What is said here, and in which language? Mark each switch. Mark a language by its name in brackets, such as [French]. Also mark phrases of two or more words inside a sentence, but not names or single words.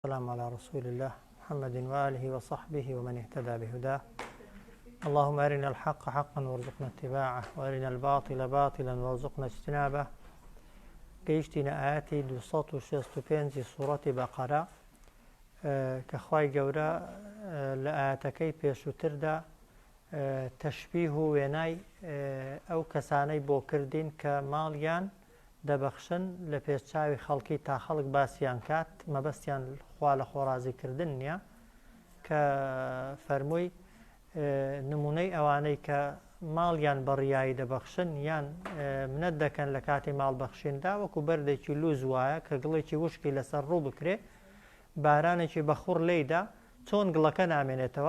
[Arabic] السلام على رسول الله محمد وآله وصحبه ومن اهتدى بهداه. اللهم أرنا الحق حقا وارزقنا اتباعه وأرنا الباطل باطلا وارزقنا اجتنابه. [Central Kurdish] گەیشتینە ئاەتی 265 سوورەتی بەقەرە کە خوای گەورە لە ئاەتەکەی پێشووتردا تەشبیه و وێنای ئەو کەسانەی بۆ کردین کە ماڵیان دەبەخشن لە پێشچاوی خەڵکی تا خەڵک باسییان کات مەبەستیان خوا لە خۆڕازیکردن نییە، کە فەرمووی نمونەی ئەوانەی کە ماڵیان بەڕیایی دەبەخشن یان منەت دەکەن لە کاتی ماڵبەخشیندا وەکو بەردێکی لووز وایە کە گڵێکی وشکی لەسەر ڕوو بکرێ، بارانێکی بەخوڕ لێیدا چۆن گڵەکە نامێنێتەوە.